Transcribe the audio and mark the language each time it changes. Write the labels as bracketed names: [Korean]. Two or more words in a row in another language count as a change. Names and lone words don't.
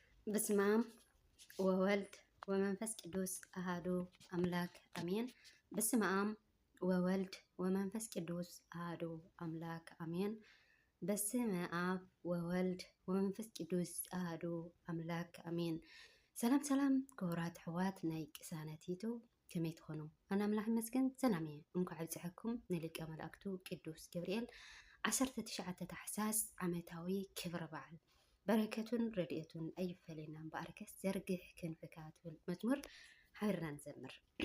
[Geez] በስመ አብ ወወልድ ወመንፈስ ቅዱስ አሐዱ አምላክ አሜን። በስመ አብ ወወልድ ወመንፈስ ቅዱስ አሐዱ አምላክ አሜን። በስመ አብ ወወልድ ወመንፈስ ቅዱስ አሐዱ አምላክ አሜን። [Tigrinya] ሰላም ሰላም ክቡራት ኣሕዋት ናይ ቅሳነት ዩቱብ ከመይ ትኾኑ? ኣነ ኣምላኽ ይመስገን ሰላም እየ። እንኳዕ ኣብፅሐኩም ንሊቀ መላእክቱ ቅዱስ ገብርኤል 19 ታሕሳስ ዓመታዊ ክብረ በዓል በረከቱን ረድኤቱን ኣይፈለና እምበኣርከስ ዘርግሕ ክንፍካ ትብል መዝሙር ሓቢርና ንዘምር።